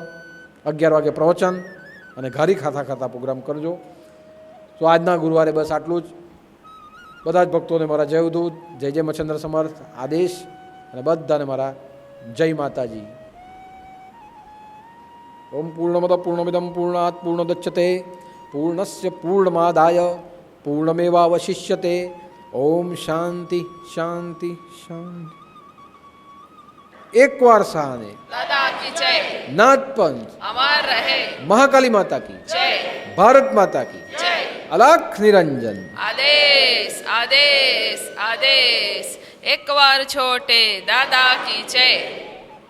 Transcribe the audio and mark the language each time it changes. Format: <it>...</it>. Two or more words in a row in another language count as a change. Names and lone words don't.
<gu>11 વાગે પ્રવચન અને ઘારી ખાતા ખાતા પ્રોગ્રામ કરજો. તો આજના ગુરુવારે બસ આટલું જ. બધા જ ભક્તોને મારા જય ઉદૂત, જય જય મચ્છન્દ્ર સમર્થ આદેશ, અને બધાને મારા જય માતાજી.</gu> <sa>ઓમ પૂર્ણમદ પૂર્ણમિદમ પૂર્ણાત પૂર્ણદચ્યતે पूर्णस्य पूर्णमादाय पूर्णमेवावशिष्यते। ओम शांति शांति शांति।</sa> <hi>एक बार सहाने दादा की जय। नाथ पंथ अमर रहे। महाकाली माता की जय। भारत माता की जय। अलख निरंजन। आदेश आदेश आदेश। एक बार छोटे दादा की जय।</hi>